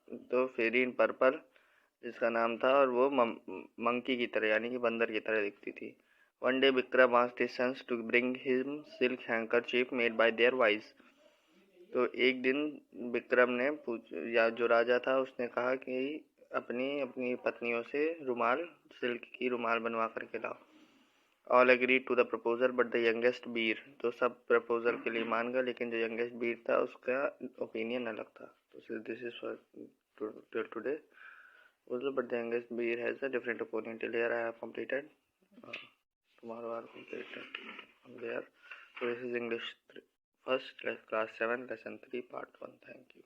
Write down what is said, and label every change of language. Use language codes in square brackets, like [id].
[hi] तो फेरी in purple जिसका नाम था, और वो मंकी की तरह यानी कि बंदर की तरह दिखती थी. [en] One day Vikram asked his sons to bring him silk handkerchief made by their wives. [hi] तो एक दिन विक्रम ने या जो राजा था उसने कहा कि अपनी पत्नियों से सिल्क की रुमाल बनवा करके लाओ. [en] All agreed to the proposal but the youngest Bir. [hi] तो सब प्रपोजल के लिए मान गए, लेकिन जो यंगेस्ट बीर था उसका ओपिनियन अलग था. [en] तो this is for today. But the youngest beer has a different opinion. Till here I have completed. Tomorrow I will complete from there. So this is English first class 7 lesson 3 part 1. Thank you.